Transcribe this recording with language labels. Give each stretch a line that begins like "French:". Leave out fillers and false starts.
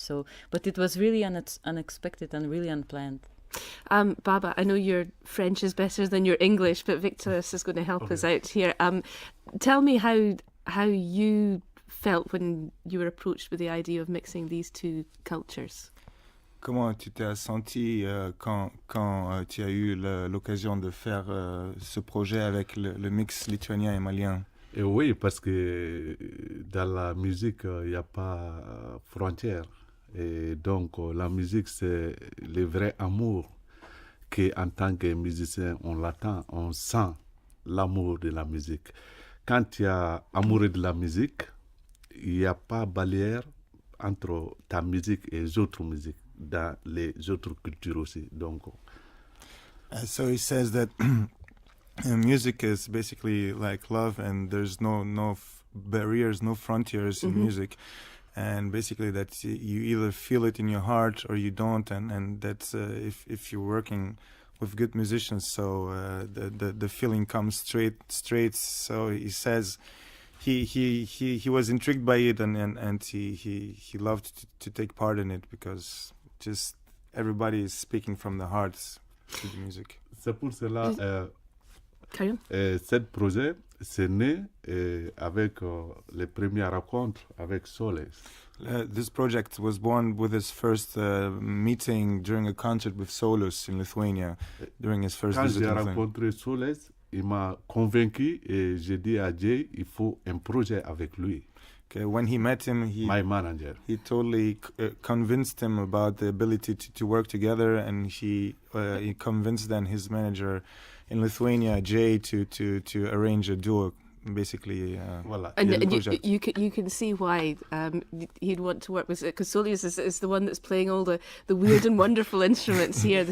English: So, but it was really unexpected and really unplanned. Baba, I know your French is better than your English, but Victoras is going to help us out here. Tell me how you felt when you were approached with the idea of mixing these two cultures.
French: Comment tu t'es senti quand tu as eu l'occasion de faire ce projet avec le mix lituanien et malien? Et oui, parce que dans la musique, il n'y a pas frontière. Et donc, la musique, c'est le vrai amour qu'en tant que musicien, on l'attend, on sent l'amour de la musique. Quand tu es amoureux de la musique, il n'y a pas barrière entre ta musique et les autres musiques, dans les autres cultures aussi. Donc,
English: so he says that music is basically like love, and there's no barriers, no frontiers in music. And basically that you either feel it in your heart or you don't, and that's if you're working with good musicians, so the feeling comes straight. So he says he was intrigued by it, and he loved to take part in it because just everybody is speaking from the heart to the music.
French: C'est pour cela
English: Carry on.
French: cet projet c'est né avec les premières rencontres avec Soles.
English: This project was born with his first meeting during a concert with Solus in Lithuania, during his first visit.
French: Quand j'ai rencontré Soles, il m'a convaincu et j'ai dit à Jay, il faut un projet avec lui.
English: Okay, when he met him, my manager, he totally convinced him about the ability to work together, and he convinced then his manager in Lithuania, Jay, to arrange a duo, basically.
French: Voilà.
English: And you can see why he'd want to work with, because Saulius is the one that's playing all the weird and wonderful instruments here.